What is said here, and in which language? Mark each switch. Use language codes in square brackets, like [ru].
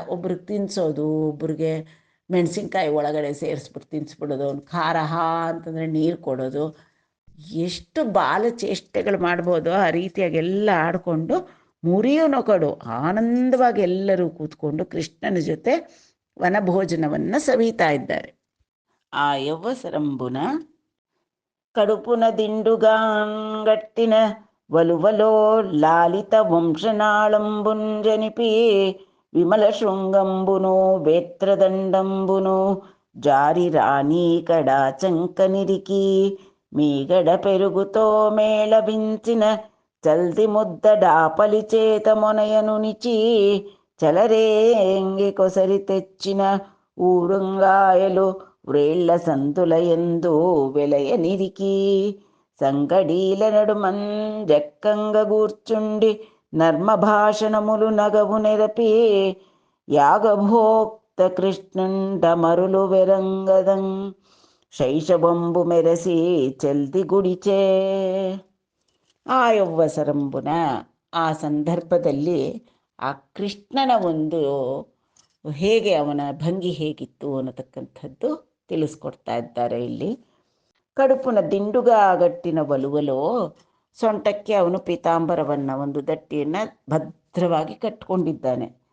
[kn] ಒಬ್ರಿಗೆ ತಿನ್ನಿಸೋದು, ಒಬ್ರಿಗೆ ಮೆಣಸಿನ್ಕಾಯಿ ಒಳಗಡೆ ಸೇರಿಸ್ಬಿಟ್ಟು ತಿನ್ನಿಸ್ಬಿಡೋದು, ಅವ್ನು ಖಾರ ಅಂತಂದರೆ ನೀರು ಕೊಡೋದು, ಎಷ್ಟು ಬಾಲ ಚೇಷ್ಟೆಗಳು ಮಾಡ್ಬೋದು ಆ ರೀತಿಯಾಗಿ ಎಲ್ಲ ಆಡಿಕೊಂಡು ಮುರಿಯೋನೊಕಡು ಆನಂದವಾಗಿ ಎಲ್ಲರೂ ಕೂತ್ಕೊಂಡು ಕೃಷ್ಣನ ಜೊತೆ ವನಭೋಜನವನ್ನು ಸವಿತಾ ಇದ್ದಾರೆ. [te] ಆ ಯವ್ವಸರಂಬುನ ಕಡುಪುನ ದಿಂಡುಗಾಂಗಟ್ಟಿನ ವಲುವಲೋ ಲಾಲಿತ ವಂಶನಾಳಂಬುಂಜನಿಪಿ ವಿಮಲ ಶೃಂಗಂಬುನು ಬೇತ್ರದಂಡಂಬುನು ಜಾರಿ ರಾಣಿ ಕಡಾ ಚಂಕನಿರಿಕಿ మీగడ పెరుగుతో మేళవించిన చల్ది ముద్దడాపలి చేత మొనయను నిచి చలరేంగి కొసరి తెచ్చిన ఊరుంగాయలు వ్రేళ్ల సంతుల ఎందు వెలయ నిరికి సంగడీల నడుమన్ జక్కంగ గూర్చుండి నర్మ భాషణములు నగవు నెరపి యాగభోక్త కృష్ణుండ మరులు వెరంగదం ಶೈಶವಂಬು ಮೆರೆಸಿ ಚೆಲ್ದಿ ಗುಡಿಚೆ. ಆ ಯವ್ವಸರಂಬುನ [kn] ಆ ಸಂದರ್ಭದಲ್ಲಿ ಆ ಕೃಷ್ಣನ ಒಂದು ಹೇಗೆ ಅವನ ಭಂಗಿ ಹೇಗಿತ್ತು ಅನ್ನತಕ್ಕಂಥದ್ದು ತಿಳಿಸ್ಕೊಡ್ತಾ ಇದ್ದಾರೆ ಇಲ್ಲಿ. [te] ಕಡುಪುನ ದಿಂಡುಗಾಗಟ್ಟಿನ ಒಲುವಲೋ, [kn] ಸೊಂಟಕ್ಕೆ ಅವನು ಪೀತಾಂಬರವನ್ನು, ಒಂದು ದಟ್ಟಿಯನ್ನು ಭದ್ರವಾಗಿ ಕಟ್ಟಿಕೊಂಡಿದ್ದಾನೆ.